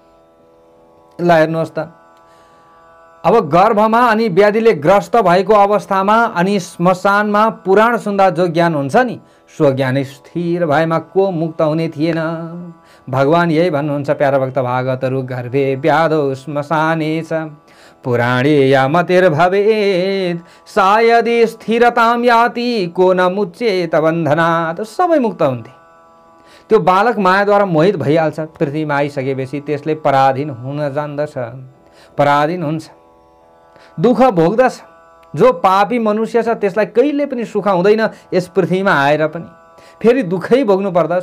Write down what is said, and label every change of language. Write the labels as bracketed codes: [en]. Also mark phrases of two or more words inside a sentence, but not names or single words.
[ne] ल हेर्नुहोस् त, अब गर्भमा अनि व्याधिले ग्रस्त भएको अवस्थामा अनि श्मशानमा पुराण सुन्दा जो ज्ञान हुन्छ नि, सो ज्ञान स्थिर भएमा को मुक्त हुने थिएन। भगवान यही भन्नुहुन्छ प्यारा भक्त भागवतहरू, [sa] गर्भे व्याधो श्मशाने च पुराणे या मतिर्भवेत् सायदि स्थिरतां याति को न मुच्येत बन्धनात्। [ne] सबै मुक्त हुन्थे। त्यो बालक मायाद्वारा मोहित भइहाल्छ। पृथ्वीमा आइसकेपछि त्यसले पराधीन हुन जान्दछ, पराधीन हुन्छ, दुःख भोग्दछ। जो पापी मनुष्य छ त्यसलाई कहिले पनि सुख हुँदैन यस पृथ्वीमा आएर पनि, फेरि दुःखै भोग्नु पर्दछ।